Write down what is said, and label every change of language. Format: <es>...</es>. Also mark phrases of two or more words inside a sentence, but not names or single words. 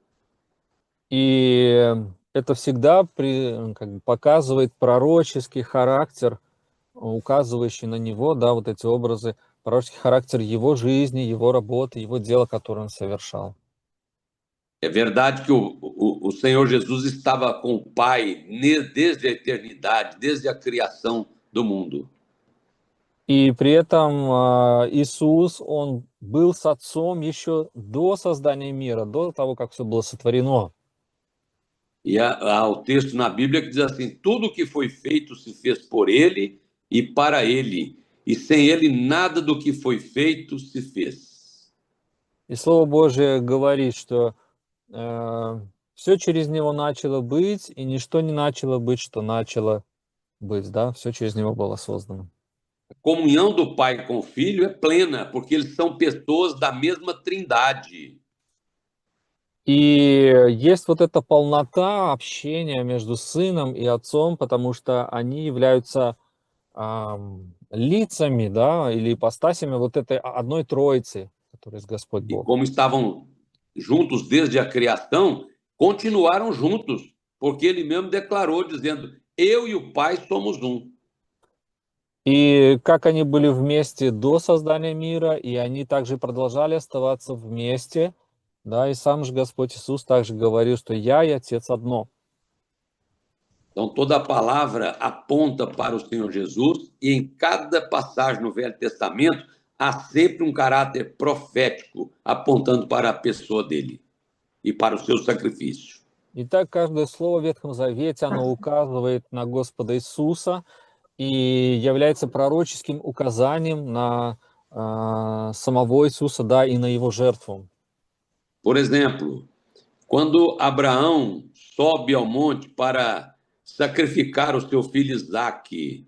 <ru>И это всегда как бы показывает пророческий характер, указывающий на него, да, вот эти образы, пророческий характер его жизни, его работы, его дела, которое он совершал.</ru> <pt>É verdade que o Senhor Jesus estava com o Pai desde a eternidade, desde a criação do mundo.</pt> <ru>И при этом Иисус, Он был с Отцом еще до создания мира, до того, как все было сотворено.</ru> <pt>E há o texto na Bíblia que diz assim: tudo que foi feito se fez por ele e para ele, e sem ele nada do que foi feito se fez.</pt> <ru>И Слово Божие говорит, что все через Него начало быть, и ничто не начало быть, что начало быть, да, все через Него было создано.</ru> <pt>A comunhão do Pai com o Filho é plena, porque eles são pessoas da mesma trindade.</pt> <ru>И есть вот эта полнота общения между Сыном и Отцом, потому что они являются лицами, да, или ипостасями вот этой одной Троицы, которая есть Господь</ru> <pt>E</pt> <ru>Бог.</ru> <pt>como estavam juntos desde a criação, continuaram juntos, porque ele mesmo declarou, dizendo: eu e o Pai somos um.</pt> <ru>И как они были вместе до создания мира, и они также продолжали оставаться вместе, да, и сам же Господь Иисус также говорил, что «Я и Отец одно».</ru> <pt>Então, toda a palavra aponta para o Senhor Jesus, e em cada passagem no Velho Testamento há sempre um caráter profético apontando para a pessoa dele e para o seu sacrifício.</pt> <ru>Итак, каждое слово в Ветхом Завете, оно указывает на Господа Иисуса и является пророческим указанием на самого Иисуса, да, и на Его жертву.</ru> <pt>Por exemplo, quando Abraão sobe ao monte para sacrificar o seu filho Isaque,</pt>